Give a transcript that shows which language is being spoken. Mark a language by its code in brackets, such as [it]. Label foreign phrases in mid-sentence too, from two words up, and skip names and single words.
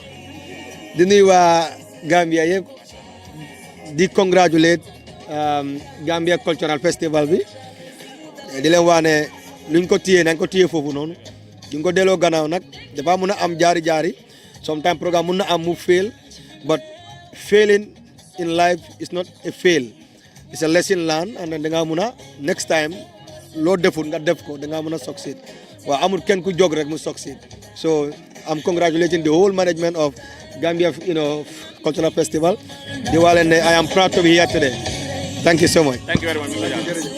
[wo] di nuyu waa Gambia yëpp di congratulate Gambia Cultural Festival bi di leen wax ne luñ ko téye nañ ko téye foofu noonu duñ ko delloo gannaaw nag dafa mun a am jaari [en] sometimes programme [wo] mun na am mu [en] fail but failing in life is not a fail it's a lesson learned and [wo] da ngaa mun a [en] next time [wo] loo deful nga def ko da ngaa mun a [en] succeed [wo] waaw amul kenn ku jóg rek mu [en] succeed so I'm congratulating the whole management of Gambia Cultural Festival [wo] di wax leen ne [en] I am proud to be here today thank you so much. Thank you very much Mr Diallo.